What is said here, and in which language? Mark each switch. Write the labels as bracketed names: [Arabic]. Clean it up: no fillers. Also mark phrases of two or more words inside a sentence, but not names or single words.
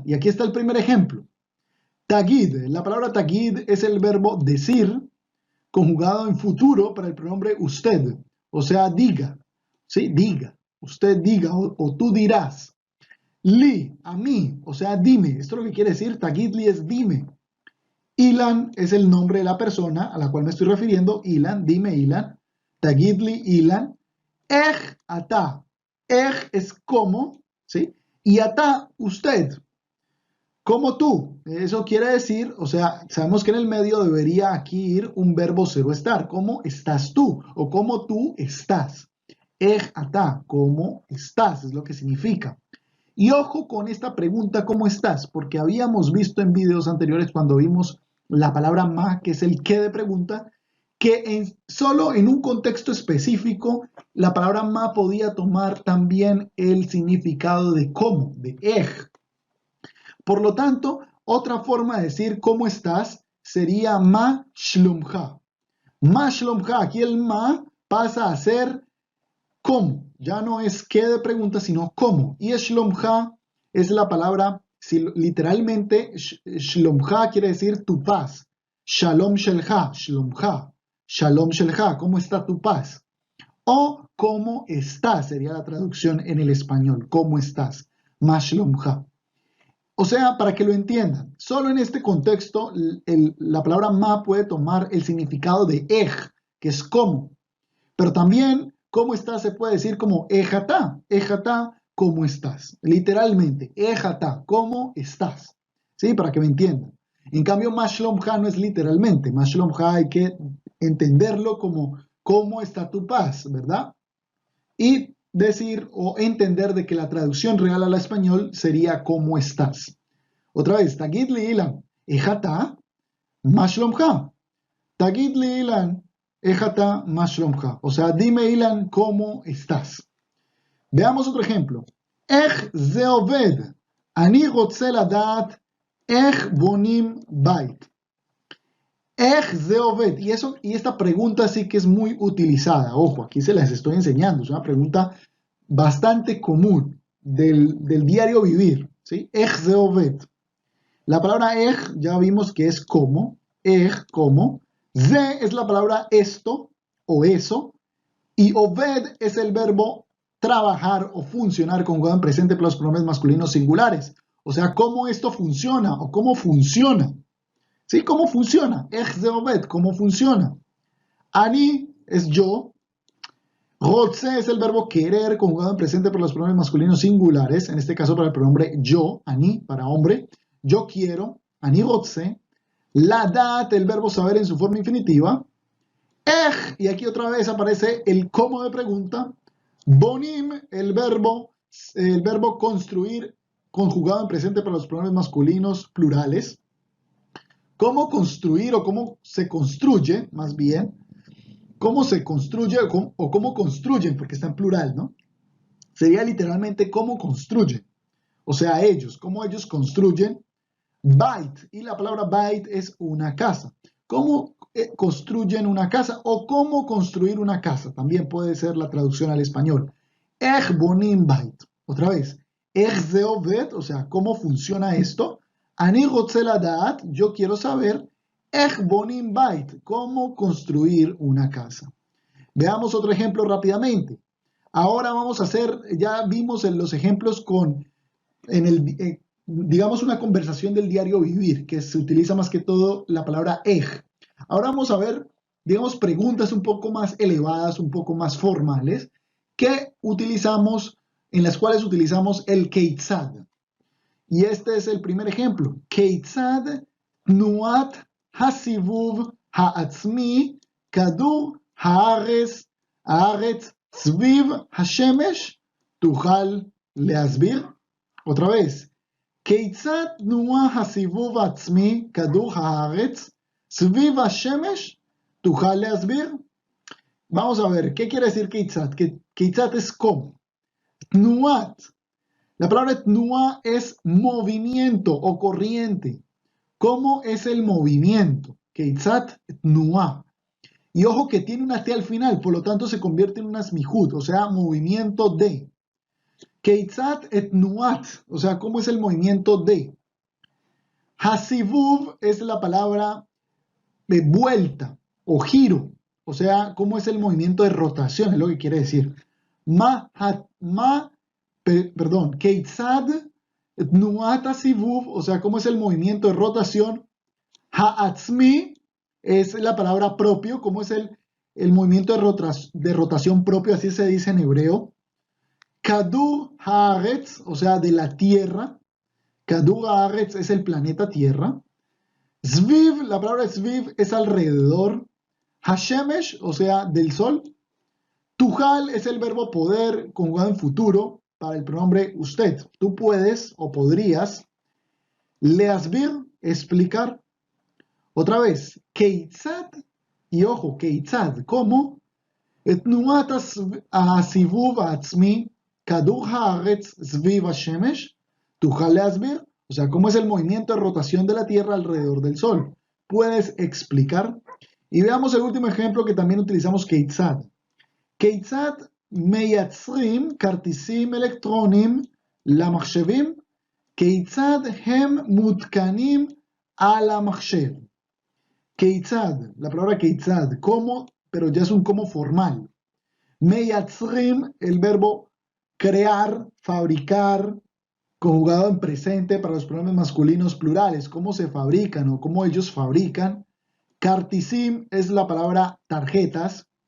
[Spanish] Y aquí está el primer ejemplo. Tagid, la palabra tagid es el verbo decir conjugado en futuro para el pronombre usted, o sea, diga, ¿sí? Diga, usted diga o tú dirás. Li, a mí, o sea, dime. Esto es lo que quiere decir, tagidli es dime. Ilan es el nombre de la persona a la cual me estoy refiriendo. Ilan, dime Ilan. Tagidli Ilan. Ata. Es como, ¿sí? Y ata, usted. Como tú. Eso quiere decir, o sea, sabemos que en el medio debería aquí ir un verbo cero estar. ¿Cómo estás tú? O cómo tú estás. Ata, ¿cómo estás? Es lo que significa. Y ojo con esta pregunta, ¿cómo estás? Porque habíamos visto en videos anteriores cuando vimos la palabra ma, que es el qué de pregunta, que solo en un contexto específico la palabra ma podía tomar también el significado de cómo, de Por lo tanto, otra forma de decir cómo estás sería [Hebrew] מה שלומך. מה שלומך, [Spanish] aquí el ma pasa a ser cómo. Ya no es qué de pregunta, sino cómo. Y shlomcha es la palabra, si literalmente, shlomcha quiere decir tu paz. [Hebrew] שלום שלך, שלומך. שלום שלך, [Spanish] ¿cómo está tu paz? O cómo estás, sería la traducción en el español. ¿Cómo estás? [Hebrew] מה שלומך. [Spanish] O sea, para que lo entiendan, solo en este contexto la palabra ma puede tomar el significado de que es cómo. Pero también, ¿cómo estás? Se puede decir como ejatá. Ejatá, ¿cómo estás? Literalmente, ejatá, ¿cómo estás? ¿Sí? Para que me entiendan. En cambio, mashlomja no es literalmente. Mashlomja hay que entenderlo como ¿cómo está tu paz? ¿Verdad? Y decir o entender de que la traducción real al español sería ¿cómo estás? Otra vez, [Hebrew] תגיד לי אילן, איך אתה, מה שלומך. תגיד לי אילן, איך אתה מה שלומך. [Spanish] O sea, dime Ilan, ¿cómo estás? Veamos otro ejemplo. [Hebrew] איך זה עובד. אני רוצה לדעת איך בונים בית. איך זה עובד. [Spanish] Y esta pregunta sí que es muy utilizada. Ojo, aquí se las estoy enseñando. Es una pregunta bastante común del diario vivir. ¿Sí? [Hebrew] איך זה עובד. [Spanish] La palabra ech ya vimos que es como. Ech, como. Ze es la palabra esto o eso, y oved es el verbo trabajar o funcionar conjugado en presente para los pronombres masculinos singulares. O sea, cómo esto funciona o cómo funciona. ¿Sí? ¿Cómo funciona? [Hebrew] איך זה עובד, [Spanish] ¿cómo funciona? Ani es yo. Rotze es el verbo querer conjugado en presente para los pronombres masculinos singulares. En este caso para el pronombre yo, ani, para hombre. Yo quiero. [Hebrew] אני רוצה. [Spanish] Ladat, el verbo saber en su forma infinitiva. Y aquí otra vez aparece el cómo de pregunta. Bonim, el verbo construir, conjugado en presente para los pronombres masculinos plurales. ¿Cómo construir o cómo se construye, más bien? ¿Cómo se construye o cómo construyen? Porque está en plural, ¿no? sería literalmente cómo construyen. O sea, ellos, cómo ellos construyen. Bait, y la palabra bait es una casa. ¿Cómo construyen una casa o cómo construir una casa? También puede ser la traducción al español. [Hebrew] איך בונים בית. [Spanish] Otra vez. [Hebrew] איך זה עובד, [Spanish] o sea, ¿cómo funciona esto? [Hebrew] אני רוצה לדעת, [Spanish] yo quiero saber. [Hebrew] איך בונים בית, [Spanish] ¿cómo construir una casa? Veamos otro ejemplo rápidamente. Ahora vamos a hacer, ya vimos en los ejemplos digamos, una conversación del diario vivir, que se utiliza más que todo la palabra ej. Ahora vamos a ver, digamos, preguntas un poco más elevadas, un poco más formales, que utilizamos, en las cuales utilizamos el keitzad. Y este es el primer ejemplo. [Hebrew] כיצד תנועת הסיבוב העצמי כדור הארץ סביב השמש תוכל להסביר. [Spanish] Otra vez. [Hebrew] כיצד תנועה הסיבוב העצמי, כדור הארץ, סביב השמש, תוכל להסביר? [Spanish] Vamos a ver, ¿qué quiere decir כיצד? כיצד es cómo. תנועת. La palabra tnua es movimiento o corriente. ¿Cómo es el movimiento? [Hebrew] כיצד תנועה. [Spanish] Y ojo que tiene una T al final, por lo tanto se convierte en una smihut, o sea, movimiento de. [Hebrew] כיצד תנועת, [Spanish] o sea, ¿cómo es el movimiento de? Hasivuv es la palabra de vuelta o giro, o sea, ¿cómo es el movimiento de rotación? Es lo que quiere decir. [Hebrew] כיצד תנועת הסיבוב, [Spanish] o sea, ¿cómo es el movimiento de rotación? Ha'atzmi es la palabra propio, ¿cómo es el movimiento de rotación propio? Así se dice en hebreo. [Hebrew] כדור הארץ, [Spanish] o sea, de la Tierra. [Hebrew] כדור הארץ [Spanish] es el planeta Tierra. Zviv, la palabra Zviv es alrededor. Hashemesh, o sea, del Sol. Tujal es el verbo poder conjugado en futuro para el pronombre usted. Tú puedes o podrías. Leasbir, explicar. Otra vez, Keitzad, y ojo, Keitzad, ¿cómo? [Hebrew] תנועת הסיבוב העצמי כדור הארץ סביב השמש, תוכל להסביר? [Spanish] O sea, ¿cómo es el movimiento de rotación de la Tierra alrededor del Sol? ¿Puedes explicar? Y veamos el último ejemplo que también utilizamos כיצד. [Hebrew] כיצד מייצרים כרטיסים אלקטרוניים למחשבים? כיצד הם מותקנים על המחשב? [Spanish] כיצד, la palabra כיצד, ¿cómo? Pero ya es un cómo formal. מייצרים, el verbo crear, fabricar, conjugado en presente para los pronombres masculinos plurales, cómo se fabrican o cómo ellos fabrican. Kartisim es la palabra tarjetas.